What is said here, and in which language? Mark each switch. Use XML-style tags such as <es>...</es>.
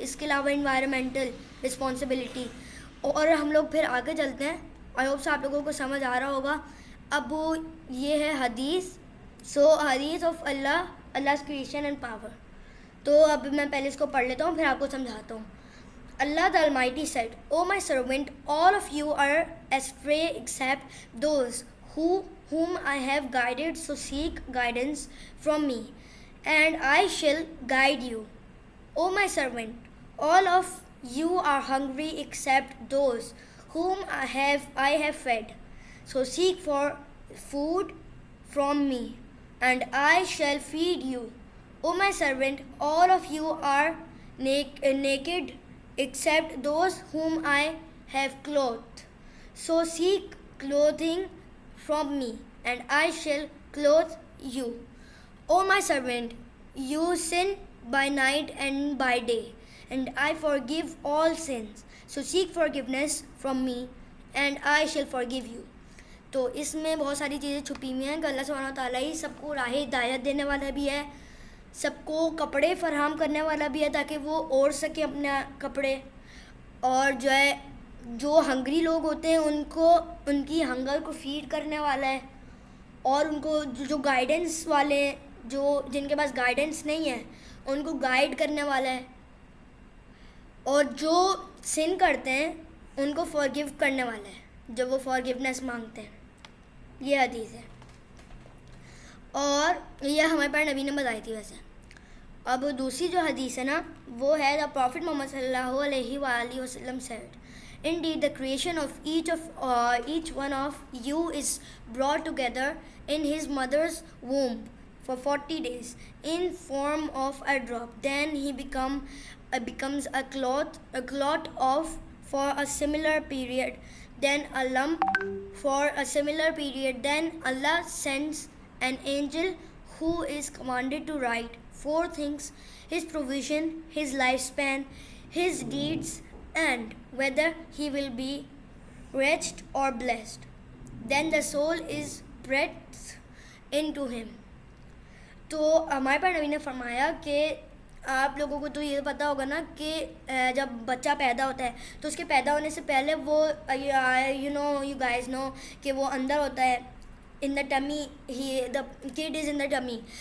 <ur>اس کے علاوہ environmental responsibility. اور ہم لوگ پھر آگے چلتے ہیں. آئی ہوپ سے آپ لوگوں کو سمجھ آ رہا ہوگا. اب یہ ہے حدیث.</ur> <en>So حدیث of Allah creation and power.</en> <ur>تو اب میں پہلے اس کو پڑھ لیتا ہوں, پھر آپ کو سمجھاتا ہوں.</ur> <en>Allah the Almighty said, O my servant, all of you are astray except those whom I have guided, so seek guidance from me, and I shall guide you. O my servant, all of you are hungry except those whom I have fed, so seek for food from me, and I shall feed you. O my servant, all of you are naked except those whom I have clothed, so seek clothing from me, and I shall clothe you. O my servant, you sin by night and by day, and I forgive all sins, so seek forgiveness from me, and I shall forgive you.</en> <ur>تو اس میں بہت ساری چیزیں چھپی ہوئی ہیں کہ اللہ سبحانہ تعالیٰ ہی سب کو راہ ہدایت دینے والا بھی ہے, سب کو کپڑے فراہم کرنے والا بھی ہے تاکہ وہ اوڑھ سکے اپنے کپڑے, اور جو ہنگری لوگ ہوتے ہیں ان کی ہنگر کو فیڈ کرنے والا ہے, اور ان کو جو گائیڈنس والے ہیں, جن کے پاس گائیڈنس نہیں ہے ان کو گائیڈ کرنے والا ہے, اور جو سن کرتے ہیں ان کو فارگیو کرنے والا ہے جب وہ فارگیونیس مانگتے ہیں. یہ حدیث ہے, اور یہ ہمارے پاس نبی نے بتائی تھی. ویسے اب دوسری جو حدیث ہے نا, وہ ہے دا پروفٹ محمد صلی اللہ علیہ وآلہ وسلم</ur> <en>said, Indeed, the creation of each one of you is brought together in his mother's womb for 40 days in form of a drop. Then he becomes a clot for a similar period, then a lump for a similar period. Then Allah sends an angel who is commanded to write 4 things: his provision, his lifespan, his deeds, and whether he will be wretched or blessed. Then the soul is breathed into him.</en> <ur>تو ہمارے پر نبی نے فرمایا کہ آپ لوگوں کو تو یہ پتہ ہوگا نا کہ جب بچہ پیدا ہوتا ہے تو اس کے پیدا ہونے سے پہلے وہ</ur> <en>you guys know</en> <ur>کہ وہ اندر ہوتا ہے,</ur> <en>in the tummy, the kid is in the tummy.</en>